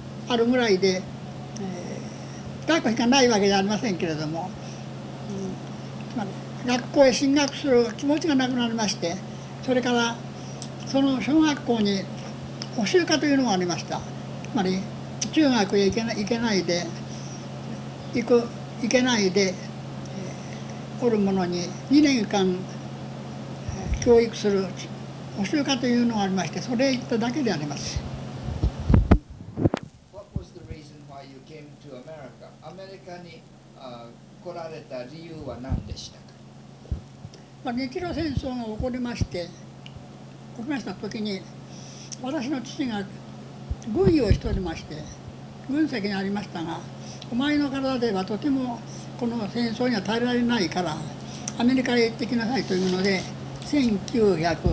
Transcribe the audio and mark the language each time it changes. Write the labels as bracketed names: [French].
[Japanese] あるぐらいで、学校しかないわけじゃありませんけれども、学校へ進学する気持ちがなくなりまして、それからその小学校に補習科というのがありました。つまり中学へ行けないで、おるものに2年間教育する補習科というのがありまして、それへ行っただけであります。 [English] What was the reason why you came to America? [Japanese] アメリカに来られた理由は何でしたか？まあ、日露戦争が起こりました時に、私の父が軍医をしておりまして、軍籍にありましたが、お前の体ではとてもこの戦争には耐えられないから、アメリカへ行ってきなさいというので、1904